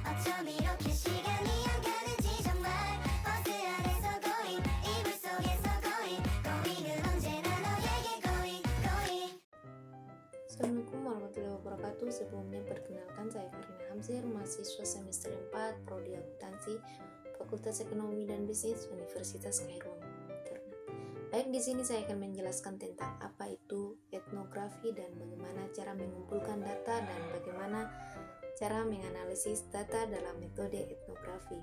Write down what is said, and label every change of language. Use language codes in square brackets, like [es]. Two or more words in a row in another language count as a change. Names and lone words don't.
[ko] 좀 이렇게 시간이 안 가는지 정말 버스 안에서 going 이불 속에서 [en] going going [ko] 은 언제나 너에게 [en] going going. [ar] السلام عليكم ورحمة الله وبركاته. [id] Sebelumnya perkenalkan, saya Karina Hamzir, mahasiswa semester 4 Prodi Akuntansi Fakultas Ekonomi dan Bisnis Universitas Kairul. Baik, di sini saya akan menjelaskan tentang apa itu etnografi dan bagaimana cara mengumpulkan data dan bagaimana cara menganalisis data dalam metode etnografi.